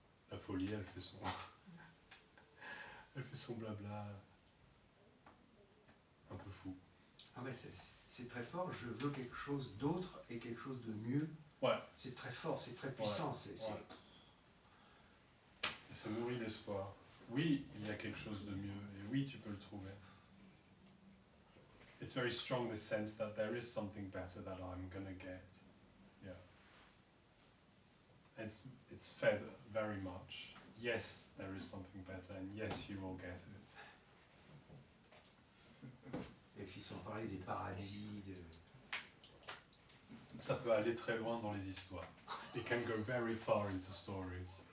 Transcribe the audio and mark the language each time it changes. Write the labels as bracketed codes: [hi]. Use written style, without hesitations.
[fr] La folie, elle fait son blabla un peu fou. Ah ouais, c'est très fort. Je veux quelque chose d'autre et quelque chose de mieux. Ouais. C'est très fort, c'est très puissant. Ouais. Et ça nourrit l'espoir. Oui, il y a quelque chose de mieux, et oui, tu peux le trouver. [en] It's very strong, this sense that there is something better that I'm gonna get. Yeah. It's fed very much. Yes, there is something better, and yes, you will get it. [fr] parler des paradis, de... Ça peut aller très loin dans les histoires. [en] It can go very far into stories.